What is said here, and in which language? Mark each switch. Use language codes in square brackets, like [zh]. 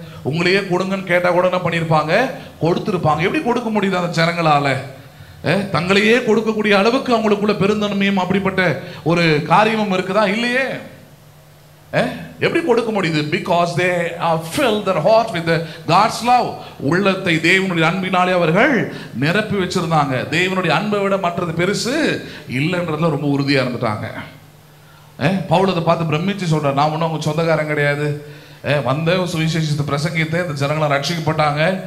[ta] உங்களையே கொடுங்கன்னு கேட்டா கூட என்ன பண்ணியிருப்பாங்க, கொடுத்துருப்பாங்க. எப்படி கொடுக்க முடியுது அந்த ஜனங்களால? தங்களையே கொடுக்கக்கூடிய அளவுக்கு அவங்களுக்குள்ள பெருந்தன்மையும் அப்படிப்பட்ட ஒரு காரியமும் இருக்குதா? இல்லையே. எப்படி கொடுக்க முடியுது? [en] because they are filled their heart with the God's love. [ta] உள்ளத்தை தேவனுடைய அன்பினாலே அவர்கள் நிரப்பி வச்சிருந்தாங்க. தேவனுடைய அன்பை விட மற்றது பெருசு இல்லைன்றதுல ரொம்ப உறுதியா இருந்துட்டாங்க. பவுல் அதை பார்த்து பிரமிச்சு சொல்றார், நான் ஒன்றும் அவங்க சொந்தக்காரன் கிடையாது, வந்த சுவிசேஷத்தை பிரசங்கித்த இந்த ஜனங்களை ரட்சிக்கப்பட்டாங்க.